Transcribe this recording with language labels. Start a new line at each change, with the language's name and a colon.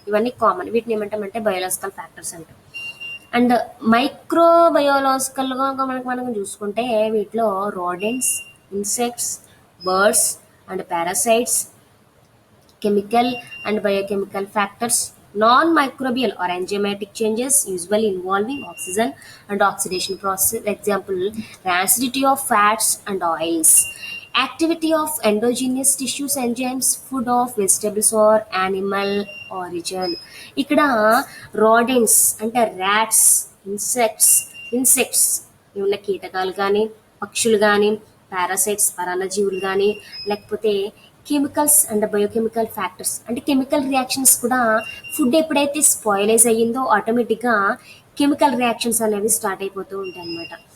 Telugu: ఇవన్నీ కామన్, వీటిని ఏమంటామంటే బయోలాజికల్ ఫ్యాక్టర్స్ అంటాం. అండ్ మైక్రోబయోలాజికల్గా మనం చూసుకుంటే వీటిలో rodents, insects, birds and parasites, chemical and biochemical factors,
English: Non-microbial or enzymatic changes usually involving oxygen and oxidation process. Example, rancidity of fats and oils. Activity of endogenous tissues enzymes, food of vegetables or animal origin.
Telugu: ఇక్కడ rodents అంటే rats, insects ఏమన్నా కీటకాలు కానీ పక్షులు కానీ parasites పరాన్నజీవులు కానీ లేకపోతే chemicals and biochemical factors అంటే కెమికల్ రియాక్షన్స్ కూడా ఫుడ్ ఎప్పుడైతే స్పాయిలైజ్ అయ్యిందో ఆటోమేటిక్గా కెమికల్ రియాక్షన్స్ అనేవి స్టార్ట్ అయిపోతూ ఉంటాయి అన్నమాట.